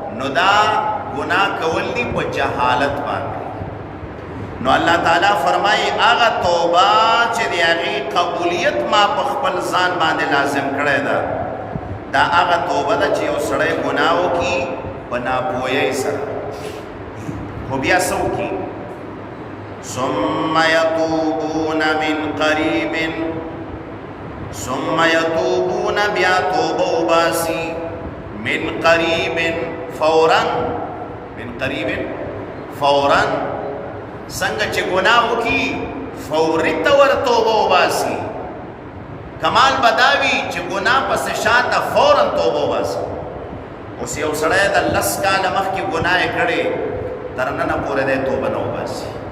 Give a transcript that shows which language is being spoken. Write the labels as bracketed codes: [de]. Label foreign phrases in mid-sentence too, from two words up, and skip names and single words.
[ps] نو دا ګناه کول دي په جهالت باندې. نو الله تعالی فرمایي هغه توبه چې د هغې قبولیت ما په خپل ځان باندې لازم کړی ده دا هغه توبه ده چې یو سړی ګناه وکړي په ناپوهۍ سره خو بیا څه وکړي [ar] ثم يتوبون من قریب ثم يتوبون [ps] بیا توبه وباسي [ar] من قریب فورا من قریب [ps] فورا څنګه چې ګناه وکړي فوري طور توبه وباسي کمال بداوي چې ګناه پسې شاته فورا توبه وباسي اوس یو سړی د 10 کاله مخکې ګناه یې کړې تر ننه پورې دی توبه نه وباسي